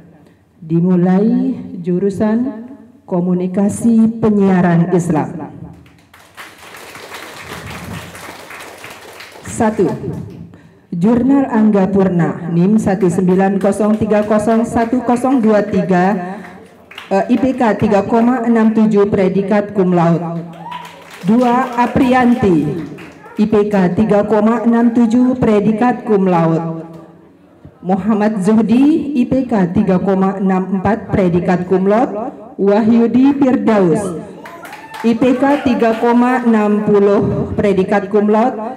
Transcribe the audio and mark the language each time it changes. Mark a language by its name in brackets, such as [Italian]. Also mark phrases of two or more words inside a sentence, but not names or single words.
[Indonesian] Dimulai jurusan Komunikasi Penyiaran Islam. 1. Jurnal Angga Purna, NIM 190301023, IPK 3,67, predikat [Latin] cum laude. [Indonesian] 2. Aprianti, IPK 3,67, predikat [Latin] cum laude. [Indonesian] Muhammad Zuhdi, IPK 3,64, predikat [Latin] cum laude. [Indonesian] Wahyudi Firdaus, IPK 3,60, predikat [Latin] cum laude.